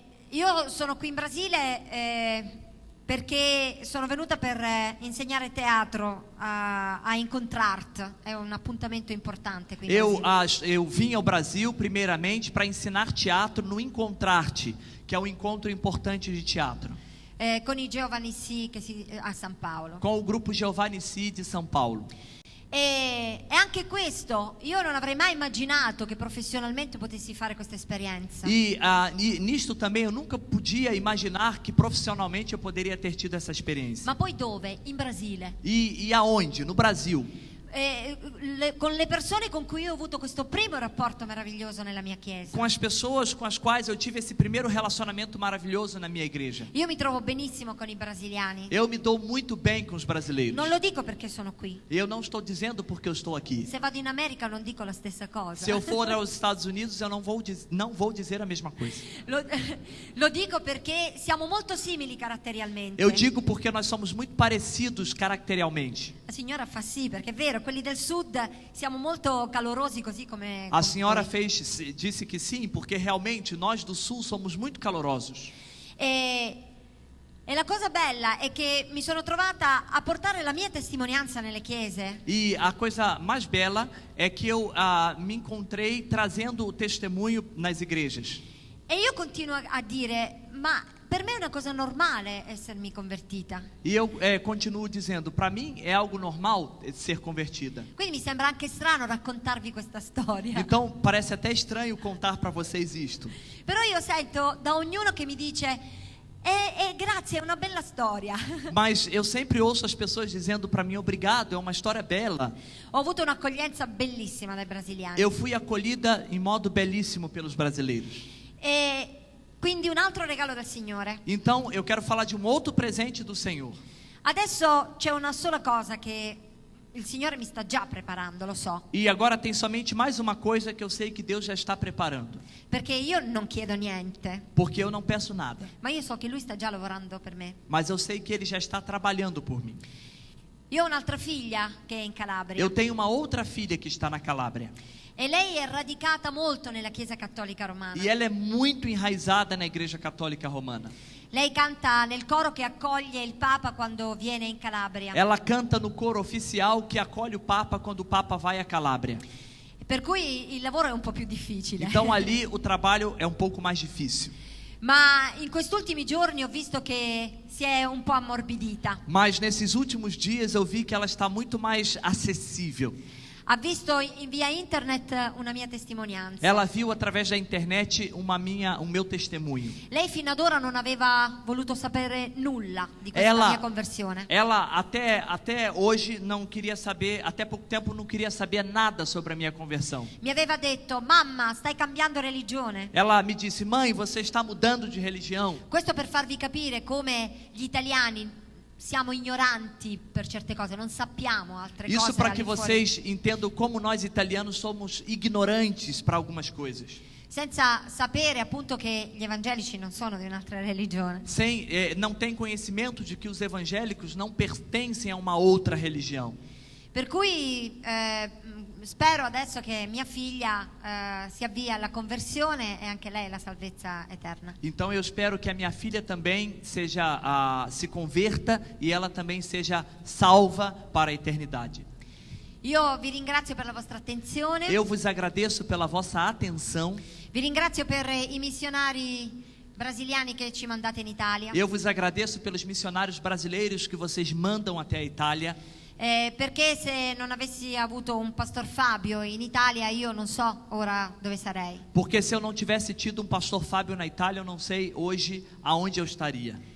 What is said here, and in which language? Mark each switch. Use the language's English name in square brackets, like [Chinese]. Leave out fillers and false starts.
[Italian] Io sono qui in Brasile perché sono venuta per insegnare teatro a Incontrart, è un appuntamento importante qui in Brasile. [Portuguese] Eu vim ao Brasil primeiramente para ensinar teatro no Encontrarte, que é um encontro importante de teatro, [Italian] Con i Giovani Sì a San Paolo. [Portuguese] com o grupo Giovanni Si de São Paulo. [Italian] E anche questo, io non avrei mai immaginato che professionalmente potessi fare questa esperienza. [Portuguese] E nisto também eu nunca podia imaginar que profissionalmente eu poderia ter tido essa experiência. [Italian] Ma poi dove? In Brasile. [Portuguese] E aonde? No Brasil. [Italian] Con le persone con cui io ho avuto questo primo rapporto meraviglioso nella mia chiesa. [Portuguese] Com as pessoas com as quais eu tive esse primeiro relacionamento maravilhoso na minha igreja. [Italian] Io mi trovo benissimo con i brasiliani. [Portuguese] Eu me dou muito bem com os brasileiros. [Italian] Non lo dico perché sono qui. [Portuguese] Eu não estou dizendo porque eu estou aqui. [Italian] Se vado in America non dico la stessa cosa. [Portuguese] Se eu for aos Estados Unidos, eu não vou dizer a mesma coisa. [Italian] Lo dico perché siamo molto simili caratterialmente. [Portuguese] Eu digo porque nós somos muito parecidos caracterialmente. [Italian] La signora fa sì, perché è vero, quelli del sud siamo molto calorosi così come [Portuguese] A senhora [Italian] voi. [Portuguese] disse que sim, porque realmente nós do Sul somos muito calorosos. [Italian] E la cosa bella è che mi sono trovata a portare la mia testimonianza nelle chiese. [Portuguese] E a coisa mais bela é que eu me encontrei trazendo o testemunho nas igrejas. [Italian] E io continuo a dire, ma per me è una cosa normale essermi convertita. [Portuguese] E eu continuo dizendo, para mim é algo normal ser convertida. [Italian] Quindi mi sembra anche strano raccontarvi questa storia. [Portuguese] Então parece até estranho contar para vocês isto. [Italian] Però io sento da ognuno che mi dice grazie, è una bella storia. [Portuguese] Mas eu sempre ouço as pessoas dizendo para mim, obrigado, é uma história bela. [Italian] Ho avuto un'accoglienza bellissima dai brasiliani. [Portuguese] Eu fui acolhida em modo belíssimo pelos brasileiros. [Italian] E quindi un altro regalo del Signore. [Portuguese] Então eu quero falar de um outro presente do Senhor. [Italian] Adesso c'è una sola cosa che il Signore mi sta già preparando, lo so. [Portuguese] E agora tem somente mais uma coisa que eu sei que Deus já está preparando. [Italian] Perché io non chiedo niente, [Portuguese] Porque eu não peço nada. [Italian] ma io so che Lui sta già lavorando per me. [Portuguese] Mas eu sei que Ele já está trabalhando por mim. [Italian] Io ho un'altra figlia che è in Calabria. [Portuguese] Eu tenho uma outra filha que está na Calábria. [Italian] E lei è radicata molto nella Chiesa Cattolica Romana. [Portuguese] E ela é muito enraizada na Igreja Católica Romana. [Italian] Lei canta nel coro che accoglie il Papa quando viene in Calabria. [Portuguese] Ela canta no coro oficial que acolhe o Papa quando o Papa vai a Calábria. [Italian] Per cui il lavoro è un po' più difficile. [Portuguese] Então ali o trabalho é um pouco mais difícil. [Italian] Ma in quest'ultimi giorni ho visto che si è un po' ammorbidita. [Portuguese] Mas nesses últimos dias eu vi que ela está muito mais acessível. [Italian] Ha visto via internet una mia testimonianza. [Portuguese] Ela viu através da internet um meu testemunho. [Italian] Lei fino ad ora non aveva voluto sapere nulla di questa mia conversione. [Portuguese] Ela até hoje não queria saber, até pouco tempo não queria saber nada sobre a minha conversão. [Italian] Mi aveva detto: mamma, stai cambiando religione. [Portuguese] Ela me disse: mãe, você está mudando de religião. [Italian] Questo per farvi capire come gli italiani siamo ignoranti per certe cose, non sappiamo altre cose. [Portuguese] Isso para que [Italian] al di fuori. [Portuguese] vocês entendam como nós italianos somos ignorantes para algumas coisas. [Italian] Senza sapere appunto che gli evangelici non sono di un'altra religione. [Portuguese] Não tem conhecimento de que os evangélicos não pertencem a uma outra religião. [Italian] Per cui spero adesso che mia figlia si avvia alla conversione e anche lei alla salvezza eterna. [Portuguese] Então eu espero que a minha filha também se converta e ela também seja salva para a eternidade. [Italian] Io vi ringrazio per la vostra attenzione. [Portuguese] Eu vos agradeço pela vossa atenção. [Italian] Vi ringrazio per i missionari brasiliani che ci mandate in Italia. [Portuguese] Eu vos agradeço pelos missionários brasileiros que vocês mandam até a Itália. [Italian] Perché se non avessi avuto un pastor Fabio in Italia io non so ora dove sarei. [Portuguese] Porque se eu não tivesse tido um pastor Fábio na Itália, eu não sei hoje aonde eu estaria.